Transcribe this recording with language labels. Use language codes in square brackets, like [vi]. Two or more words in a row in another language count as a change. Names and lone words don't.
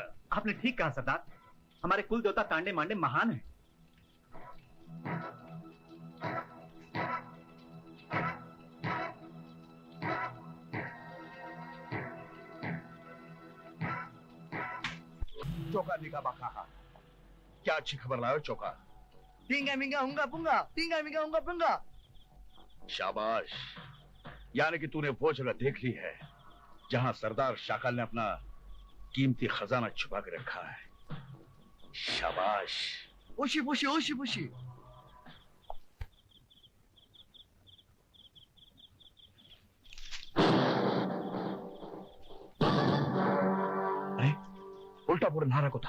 [hi] आपने ठीक कहा सरदार, हमारे कुल देवता तांडे मांडे महान हैं। चौका निका बाखा, क्या अच्छी खबर लाओ चौका। टिंगा मिंगा हुंगा पुंगा, टिंगा मिंगा हुंगा पुंगा। शाबाश, यानी कि तूने वो जगह देख ली है जहां सरदार शाकाल ने अपना कीमती खजाना छुपा के रखा है। शाबाश। ओशी पोशी, ओशी पोशी। अरे उल्टा पुल्टा नारा को था।